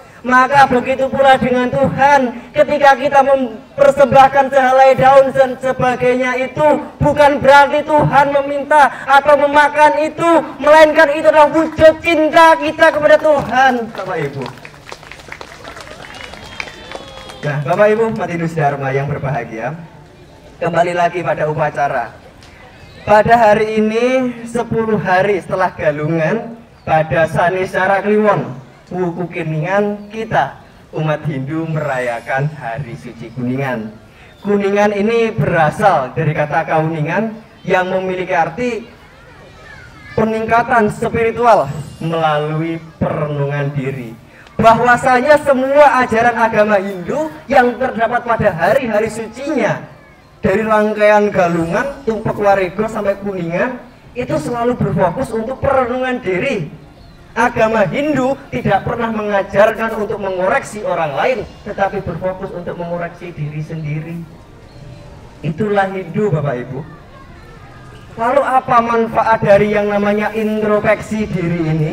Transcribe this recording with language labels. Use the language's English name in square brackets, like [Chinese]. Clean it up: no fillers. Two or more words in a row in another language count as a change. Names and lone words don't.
[Indonesian] Maka begitu pula dengan Tuhan, ketika kita mempersembahkan sehelai daun dan sebagainya, itu bukan berarti Tuhan meminta atau memakan itu, melainkan itu adalah wujud cinta kita kepada Tuhan, Bapak Ibu. Nah, Bapak Ibu Matius Dharma yang berbahagia, kembali lagi pada upacara. Pada hari ini 10 hari setelah galungan, pada Sanisara Kliwon Wuku Kuningan, kita umat Hindu merayakan Hari Suci Kuningan. Kuningan ini berasal dari kata kauningan yang memiliki arti peningkatan spiritual melalui perenungan diri. Bahwasanya semua ajaran agama Hindu yang terdapat pada hari-hari sucinya, dari rangkaian galungan, tumpek warego sampai kuningan, itu selalu berfokus untuk perenungan diri. Agama Hindu tidak pernah mengajarkan untuk mengoreksi orang lain, tetapi berfokus untuk mengoreksi diri sendiri. Itulah Hindu, Bapak Ibu. Lalu apa manfaat dari yang namanya introspeksi diri ini?